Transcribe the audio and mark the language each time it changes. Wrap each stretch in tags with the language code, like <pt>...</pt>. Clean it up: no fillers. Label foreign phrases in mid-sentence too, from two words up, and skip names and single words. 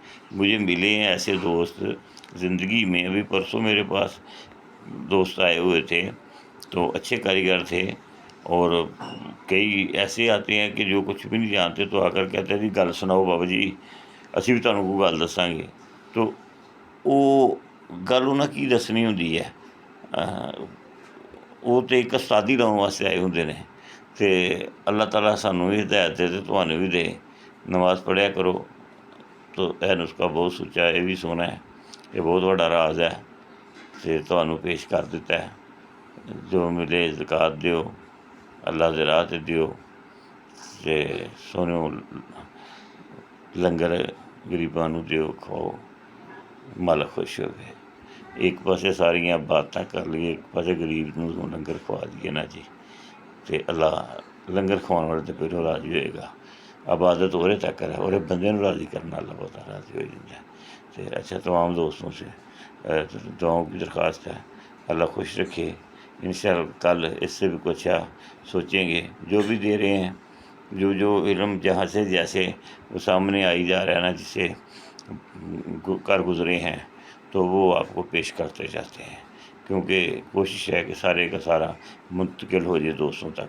<ur>مجھے ملے ہیں ایسے دوست زندگی میں. ابھی پرسوں میرے پاس دوست آئے ہوئے تھے تو اچھے کاریگر تھے، اور کئی ایسے آتے ہیں کہ جو کچھ بھی نہیں جانتے تو آ کر کہتے ہیں</ur> <pa>جی گل سناؤ بابا جی، اسی بھی تمہیں کو گل دساں گے. تو وہ گل انہاں کی دسنی ہوندی ہے، وہ تو ایک استادی لاؤن واسطے آئے ہوندے نے. تے اللہ تعالیٰ سانوں بھی ہدایت دے تے تمہیں بھی دے. نماز پڑھیا کرو.</pa> <ur>تو یہ نسخہ بہت سچا ہے، یہ بھی سونا ہے، یہ بہت بڑا راز ہے.</ur> <pa>تے</pa> <ur>تمہیں پیش کر دیتا ہے.</ur> <pa>جو ملے زکوٰۃ دیو، اللہ دے راہ تے دیو. ਤੇ ਸੋਨਿਓ ਲੰਗਰ ਗਰੀਬਾਂ ਨੂੰ ਦਿਓ, ਖਾਓ, ਮਾਲਕ ਖੁਸ਼ ਹੋਵੇ। ਇੱਕ ਪਾਸੇ ਸਾਰੀਆਂ ਬਾਤਾਂ ਕਰ ਲਈਏ, ਇੱਕ ਪਾਸੇ ਗਰੀਬ ਨੂੰ ਲੰਗਰ ਖਵਾ ਦਈਏ ਨਾ ਜੀ, ਤੇ ਅੱਲਾ ਲੰਗਰ ਖਵਾਉਣ ਵਾਲੇ ਤੇ ਪਹਿਲੋਂ ਰਾਜ਼ੀ ਹੋਏਗਾ।</pa> <ur>عبادت</ur> <pa>ਉਹਦੇ ਤੱਕ ਹੈ, ਉਹਦੇ ਬੰਦੇ ਨੂੰ</pa> <ur>راضی کرنا اللہ بہت راضی ہو جاتا ہے۔ تو اچھا تمام دوستوں سے دعاؤں کی درخواست ہے، اللہ خوش رکھے۔ انشاءاللہ کل اس سے بھی کچھ سوچیں گے، جو بھی دے رہے ہیں، جو علم جہاں سے جیسے وہ سامنے آئی جا رہا ہے نا، جسے کر گزرے ہیں تو وہ آپ کو پیش کرتے جاتے ہیں، کیونکہ کوشش ہے کہ سارے کا سارا منتقل ہو جائے دوستوں تک۔</ur>